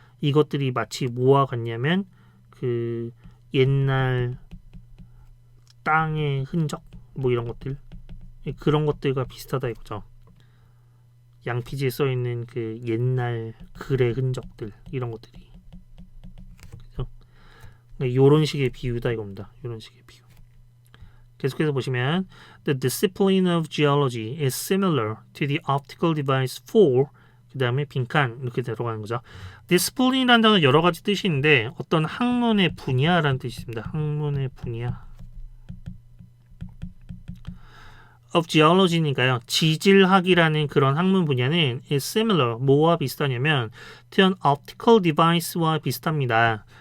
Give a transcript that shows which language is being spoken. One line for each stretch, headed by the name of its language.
Korean: 이것들이 마치 뭐와 같냐면 그 옛날 땅의 흔적 뭐 이런 것들 그런 것들과 비슷하다 이거죠. 양피지에 써 있는 그 옛날 글의 흔적들 이런 것들이 그렇죠? 이런 식의 비유다 이겁니다. 이런 식의 비유.
English: 계속해서 보시면 The discipline of geology is similar to the optical device for
Korean: 그 다음에 빈칸 이렇게 들어가는 거죠. 디스플린이라는 단어는 여러 가지 뜻이 있는데 어떤 학문의 분야라는 뜻이 있습니다. 학문의 분야
English: of geology
Korean: 니까요. 지질학이라는 그런 학문 분야는
English: is similar,
Korean: 뭐와 비슷하냐면
English: to an optical device
Korean: 와 비슷합니다.